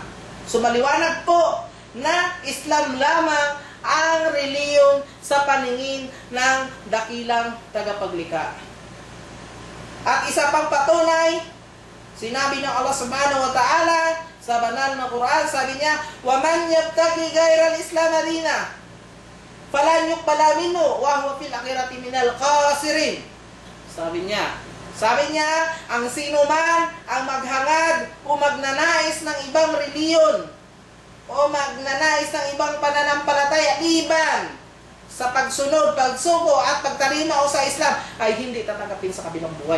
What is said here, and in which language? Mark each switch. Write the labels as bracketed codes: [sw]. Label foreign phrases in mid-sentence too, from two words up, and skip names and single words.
[tl] So maliwanag po na Islam lamang ang reliyon sa paningin ng dakilang tagapaglikha. At isa pang patunay, sinabi ng Allah [ar] سبحانه وتعالى [tl] sa banal na Quran, sabi niya, [ar] "ومن يبتغ غير الإسلام دينا, فلن يقبل منه وهو في الآخرة من الخاسرين." [tl] Sabi niya, ang sino man ang maghangad o magnanais ng ibang reliyon o magnanais ng ibang pananampalataya liban sa pagsunod, pagsuko at pagtalima o sa Islam ay hindi tatanggapin sa kabilang buhay.